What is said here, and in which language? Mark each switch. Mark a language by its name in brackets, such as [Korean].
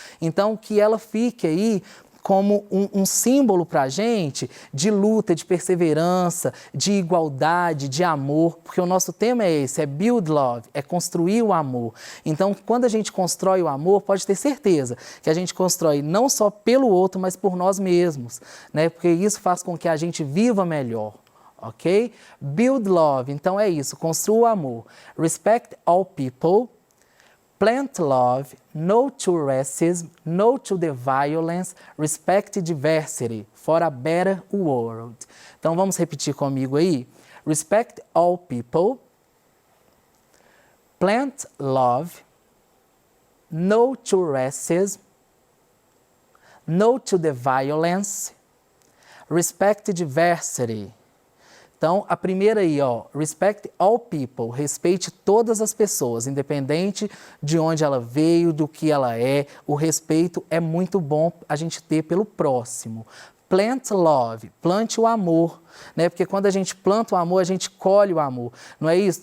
[Portuguese] Então, que ela fique aí como um símbolo para a gente de luta, de perseverança, de igualdade, de amor, porque o nosso tema é esse, é build love, é construir o amor. Então, quando a gente constrói o amor, pode ter certeza que a gente constrói não só pelo outro, mas por nós mesmos, né? Porque isso faz com que a gente viva melhor. Ok? [English] Build love, [Portuguese] então é isso, construa o amor. [English] Respect all people. Plant love, no to racism, no to the violence, respect diversity for a better world. [Portuguese] Então vamos repetir comigo aí. [English] Respect all people, plant love, no to racism, no to the violence, respect diversity. [Portuguese] Então, a primeira aí, ó, [English] respect all people, [Portuguese] respeite todas as pessoas, independente de onde ela veio, do que ela é. O respeito é muito bom a gente ter pelo próximo. [English] Plant love, [Portuguese] plante o amor, né? Porque quando a gente planta o amor, a gente colhe o amor. Não é isso?